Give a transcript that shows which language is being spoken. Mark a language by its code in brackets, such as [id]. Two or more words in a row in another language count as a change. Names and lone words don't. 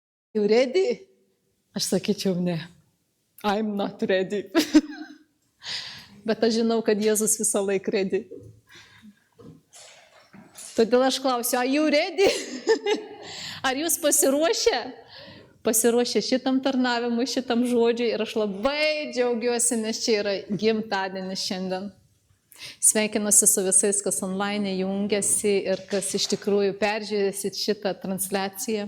[en] You ready? [lt] Aš sakyčiau, ne. [en] I'm not ready. [lt] Bet aš žinau, kad Jėzus visą laiką ready. Todėl aš klausiu, [en] are you ready? [lt] Ar jūs pasiruošę? Pasiruošę šitam tarnavimui, šitam žodžiui ir aš labai džiaugiuosi, nes čia yra gimtadienis šiandien. Sveikinuosi su visais, kas online jungiasi ir kas iš tikrųjų peržiūrėsit šitą transliaciją.